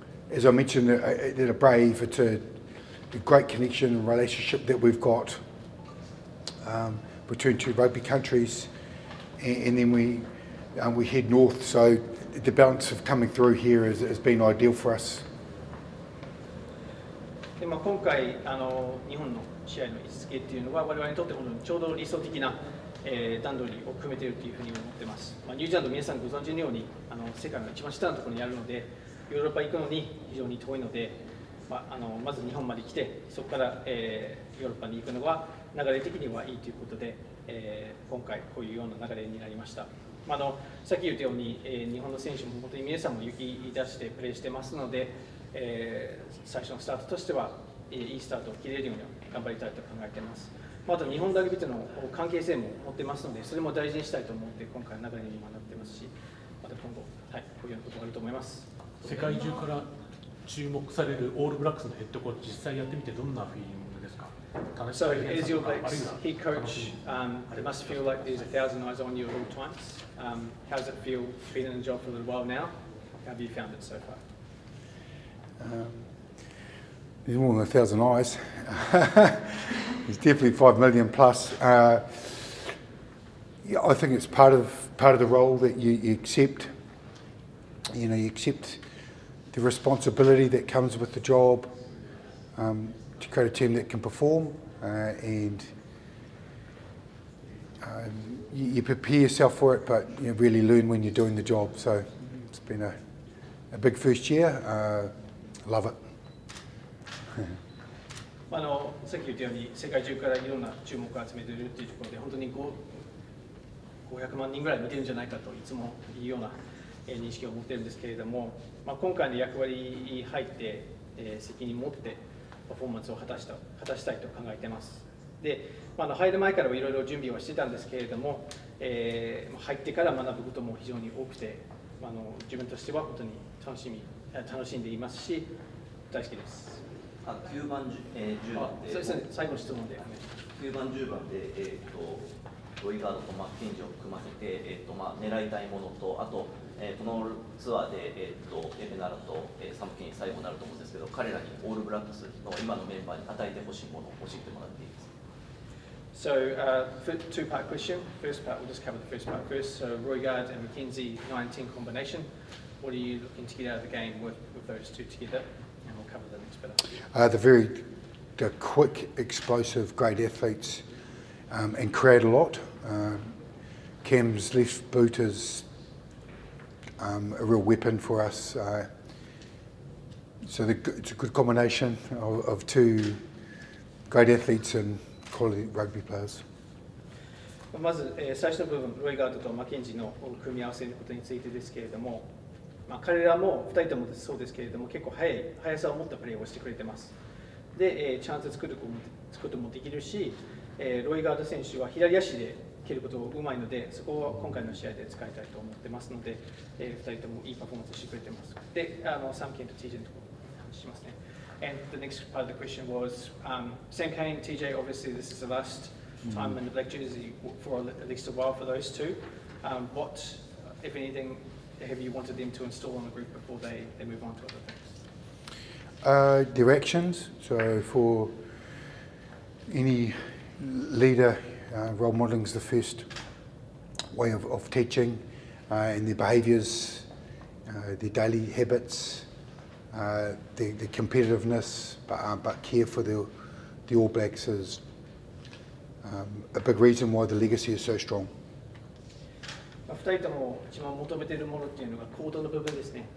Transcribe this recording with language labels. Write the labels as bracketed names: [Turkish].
[English] As I mentioned, they're brave. It's a great connection and relationship that we've got between two rugby countries, and then we head north. So the balance of coming through here has been ideal for us. [Japanese] で今回日本の試合の位置づけっていうのは我々にとって本当にちょうど理想的な、段取りを組めているというふうに思ってます。ニュージーランド皆さんご存知のように世界の一番下のところにあるのでヨーロッパ行くのに非常に遠いので、まず日本まで来てそこから、ヨーロッパに行くのは流れ的にはいいということで、今回こういうような流れになりました。さっき言ったように、日本の選手も本当に皆さんも勇気出してプレーしてますので、最初のスタートとしてはいいスタートを切れるように頑張りたいと考えています。あと日本ラグビーとの関係性も持ってますのでそれも大事にしたいと思って今回の流れに今なってますし、また今後、こういうことがあると思います。世界中から注目されるオールブラックスのヘッドコーチ、実際やってみてどんなフィーリングですか？ [English] So as your Blacks head coach, it must feel like there's 1,000 eyes on you at all times. How does it feel being in the job for a little while now? How have you found it so far? There's more than 1,000 eyes. There's definitely 5 million plus. I think it's part of the role that you accept. You accept the responsibility that comes with the job to create a team that can perform, and you prepare yourself for it, but you really learn when you're doing the job. So it's been a big first year. Love it. [Japanese] さっき言ったように世界中からいろんな注目を集めているというところで本当に500万人ぐらい見てるんじゃないかといつもいうような認識を持っているんですけれども、今回の役割に入って責任を持ってパフォーマンスを果たしたいと考えています。で、入る前からいろいろ準備はしてたんですけれども、入ってから学ぶことも非常に多くて、自分としては本当に楽しんでいますし大好きです。 9番、10番で、そうですね、最後の質問で。 9番、10番で、ロイガードとマッケンジーを含ませて、狙いたいものと、あと、このツアーで、エベナラと、サムケン最後になると思うんですけど、彼らにオールブラックスの今のメンバーに与えてほしいものを教えてもらっていいですか。 [English] So, two-part question. First part, we'll just cover the first part first. So, Roigard and McKenzie 9-10 combination. What are you looking to get out of the game with those two together? And we'll cover the next bit. They're quick, explosive, great athletes, and create a lot. Cam's left boot is a real weapon for us. So it's a good combination of two great athletes and quality rugby players. [Japanese] まず、最初の部分、ロイガードとマッケンジーの組み合わせのことについてですけれども、彼らも2人ともそうですけれども、結構速さを持ったプレーをしてくれてます。で、チャンス作ることもできるし、ロイガード選手は左足で蹴ることがうまいので、そこを今回の試合で使いたいと思ってますので、2人ともいいパフォーマンスしてくれてます。で、サムケンと TJ のところ話しますね。 [English] And the next part of the question was, Sam Kane, TJ, obviously this is the last time in the black jersey for at least a while for those two. What, if anything, have you wanted them to install on the group before they move on to other things? Their actions. So for any leader, role modelling is the first way of teaching, and their behaviours, their daily habits, their competitiveness, but care for the All Blacks is a big reason why the legacy is so strong. [Japanese] 2人とも一番求めているものっていうのが行動の部分ですね。